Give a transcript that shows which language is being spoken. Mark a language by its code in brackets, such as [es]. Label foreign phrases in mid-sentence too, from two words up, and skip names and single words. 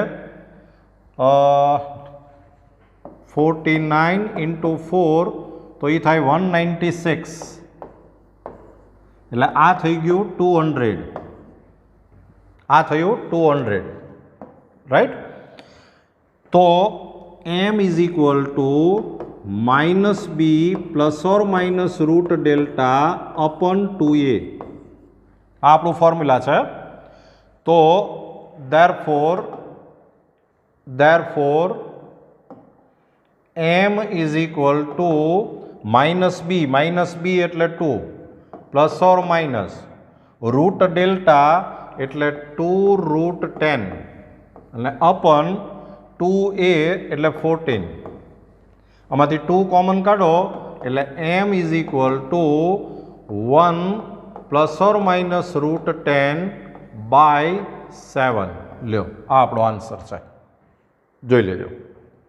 [gu] 49 ઇન્ટુ 4 તો એ થાય 196 એટલે આ થઈ ગયું 200 આ થયું 200 રાઈટ. [en] તો m is equal to -b ± √delta upon 2a [gu] આ આપણું ફોર્મ્યુલા છે. [en] તો therefore m is equal to -b [gu] એટલે 2 ± √delta એટલે 2√10 અને upon 2a એટલે 14 આમાંથી 2 કોમન કાઢો એટલે [en] m is equal to [gu] 1 ± √10/7 લ્યો આ આપણો આન્સર છે જોઈ લેજો.